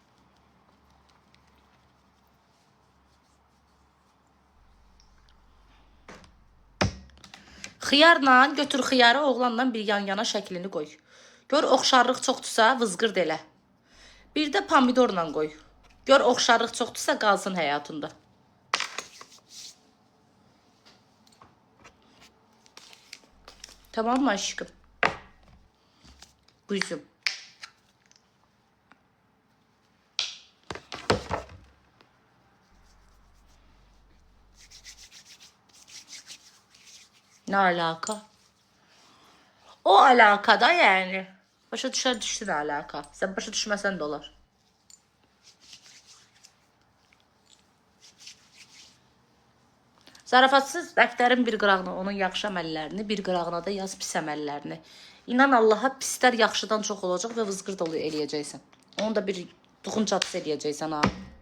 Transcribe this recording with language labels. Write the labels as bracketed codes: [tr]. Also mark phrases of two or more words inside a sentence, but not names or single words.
[az] Xiyarla götür xiyarı, oğlanla bir yan-yana şəklini qoy. Gör oxşarlıq çoxdursa vızqırd elə. Bir də pomidorla qoy. Gör oxşarlıq çoxdursa qalsın həyatında. [tr] Tamam mı aşkım? Buyurun. Ne alaka? O alakada yani. [az] Başa düştün alaka. Sen başa düşmesen de olur. Zarafatsız dəftərin bir qırağına onun yaxşı əməllərini, bir qırağına da yaz pis əməllərini. İnan Allaha, pislər yaxşıdan çox olacaq və vızqırd eləyəcəksən. Onu da bir tuxunçatısı eləyəcəksən ha.